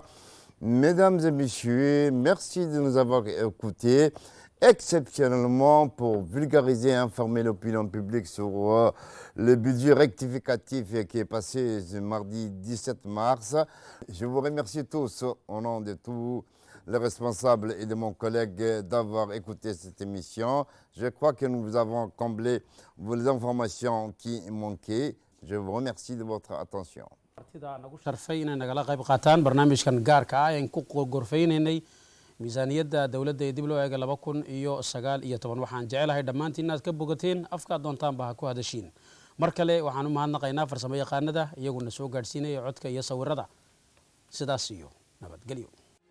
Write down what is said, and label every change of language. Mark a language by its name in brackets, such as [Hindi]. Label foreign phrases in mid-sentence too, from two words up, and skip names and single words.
[French] Mesdames et messieurs, merci de nous avoir écoutés, exceptionnellement pour vulgariser et informer l'opinion publique sur le budget rectificatif qui est passé ce mardi 17 mars. Je vous remercie tous au nom de tous les responsables et de mon collègue d'avoir écouté cette émission. Je crois que nous vous avons comblé les informations qui manquaient. Je vous remercie de votre attention. [Somali] miisaaniyadda dowladda ee dib loo eega 2019 waxaan jecelahay dhammaantiin inaad ka bogateen afkaad doontaanba ha ku hadashiin mar kale waxaan u mahadnaqaynaa farsamo yaqaanada iyaguna soo gaadhsiinaya codka iyo sawirada sidaas iyo nabadgelyo